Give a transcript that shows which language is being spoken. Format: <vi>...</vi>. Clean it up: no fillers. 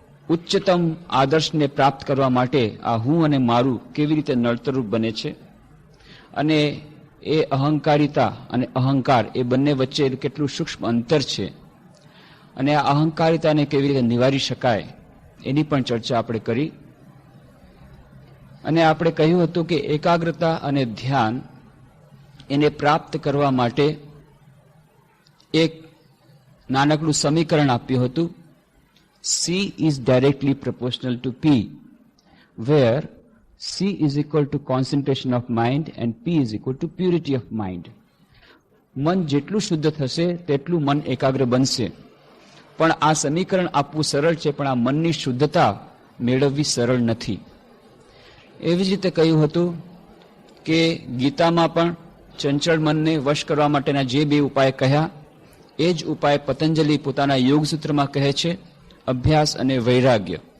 <gu>ઉચ્ચતમ આદર્શને પ્રાપ્ત કરવા માટે આ હું અને મારું કેવી રીતે નડતરરૂપ બને છે અને એ અહંકારિતા અને અહંકાર એ બંને વચ્ચે કેટલું સૂક્ષ્મ અંતર છે અને આ અહંકારિતાને કેવી રીતે નિવારી શકાય એની પણ ચર્ચા આપણે કરી. અને આપણે કહ્યું હતું કે એકાગ્રતા અને ધ્યાન એને પ્રાપ્ત કરવા માટે એક નાનકડું સમીકરણ આપ્યું હતું.</gu> <en>C is directly proportional to P, where C is equal to concentration of mind and P is equal to purity of mind.</en> <gu>મન જેટલું શુદ્ધ થશે તેટલું મન એકાગ્ર બનશે. પણ આ સમીકરણ આપવું સરળ છે, પણ આ મનની શુદ્ધતા મેળવવી સરળ નથી. એવી જ રીતે કહ્યું હતું કે ગીતામાં પણ ચંચળ મનને વશ કરવા માટેના જે બે ઉપાય કહ્યા એ જ ઉપાય પતંજલિ પોતાના યોગ સૂત્રમાં કહે છે, અભ્યાસ અને વૈરાગ્ય.</gu>